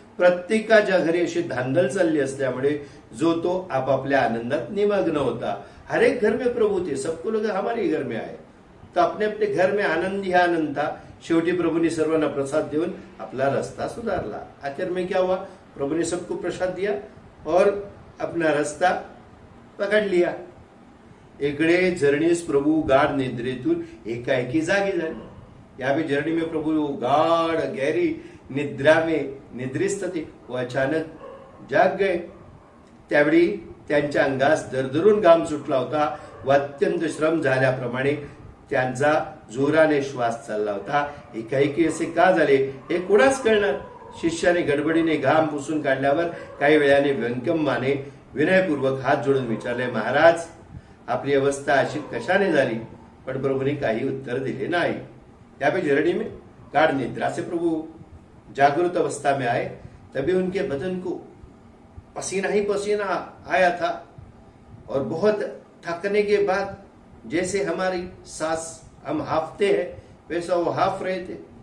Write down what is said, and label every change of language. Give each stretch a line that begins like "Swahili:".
Marathi: प्रत्येकाच्या घरी अशी धांदल चालली असल्यामुळे जो तो आपापल्या आनंदात निमग्न होता।
Hindi: हर एक घर में प्रभु थे, सबको लोग हमारे घर में आए, तो अपने अपने घर में आनंद ही आनंद था।
Marathi: शेवटी प्रभुने सर्वांना प्रसाद देऊन आपला रास्ता सुधारला।
Hindi: आखिर में क्या हुआ, प्रभु ने सबको प्रसाद दिया और अपना रास्ता पकड़ लिया।
Marathi: इकडे जर्नीस प्रभु गाढ निद्रेतून एकाएकी जागे झाले।
Hindi: यहाँ पे जर्नी में प्रभु गाढ़ गहरी निद्रा में निद्रिस्त थे, वो अचानक जाग गए।
Marathi: त्यावेळी त्यांच्या अंगास दरदरून घाम सुटला होता व अत्यंत श्रम झाल्याप्रमाणे त्यांचा जोराने श्वास चालला होता। एकाएकी असे का झाले हे कोणाच कळणार। शिष्याने गडबडीने घाम पुसून काढल्यावर काही वेळाने व्यंकम्माने विनयपूर्वक हात जोडून विचारले, महाराज आपली अवस्था अशी कशाने झाली? पण प्रभूने काही उत्तर दिले नाही।
Hindi: यहाँ पे जर्नी में गाढ़ निद्रा से प्रभु जागृत अवस्था में आए, तभी उनके बदन को पसीना ही पसीना आया था और बहुत थकने के बाद जैसे हमारी सांस हम हाफते हैं वैसा वो हाफ रहे थे।